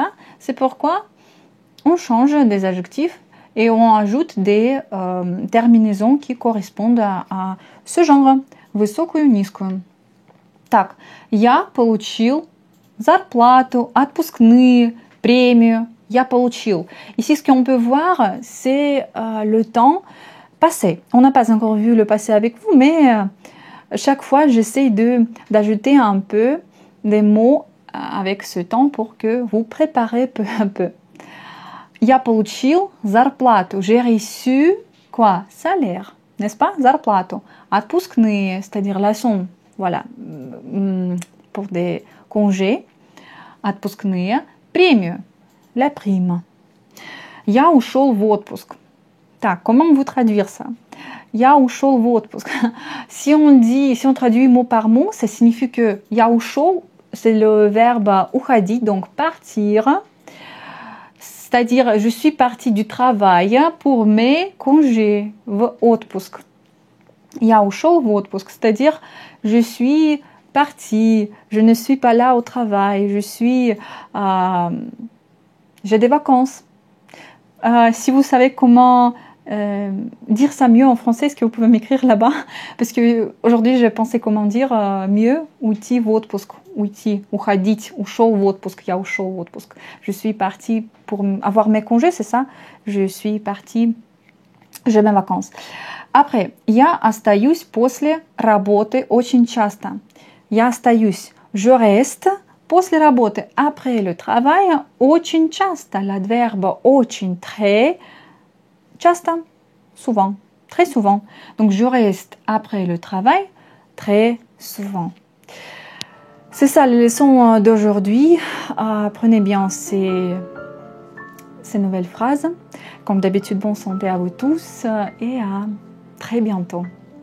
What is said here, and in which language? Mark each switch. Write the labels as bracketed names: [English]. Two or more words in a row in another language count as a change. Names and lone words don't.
[French] C'est pourquoi on change des adjectifs et on ajoute des terminaisons qui correspondent à ce genre. [Russian] Высокую, низкую. Так, я получил зарплату, отпускные, премию. Я получил. [French] Ici, ce qu'on peut voir, c'est le temps passé. On n'a pas encore vu le passé avec vous, mais chaque fois, j'essaie d'ajouter un peu des mots avec ce temps pour que vous préparez peu à peu. Я получил зарплату. J'ai reçu quoi? Salaire, n'est-ce pas? [Russian] Зарплату. Отпускные, [French] c'est-à-dire la somme. Voilà. Pour des congés. [Russian] Отпускные. Премию. [French] La prime. [Russian] Я ушел в отпуск. Так, [French] comment vous traduire ça? [Russian] Я ушел в отпуск. [French] Si on traduit mot par mot, ça signifie que [Russian] я ушел, [French] c'est le verbe уходить, donc partir. C'est-à-dire, je suis partie du travail pour mes congés, [Russian] в отпуск. Я ушел в отпуск, [French] c'est-à-dire, je suis partie, je ne suis pas là au travail, j'ai des vacances. Si vous savez comment dire ça mieux en français, est-ce que vous pouvez m'écrire là-bas? Parce que aujourd'hui, j'ai pensé comment dire mieux [Russian] уйти в отпуск, уйти, уходить, ушел в отпуск, я ушел в отпуск. [French] Je suis partie pour avoir mes congés, c'est ça? Je suis partie, j'ai mes vacances. Après, [Russian] я остаюсь после работы очень часто. Я остаюсь, [French] je reste [Russian] после работы, [French] après le travail, [Russian] очень часто, l'adverbe очень, [French] très, часто, souvent. très souvent. Donc je reste après le travail très souvent. C'est ça les leçons d'aujourd'hui. Prenez bien ces nouvelles phrases. Comme d'habitude, bonne santé à vous tous et à très bientôt.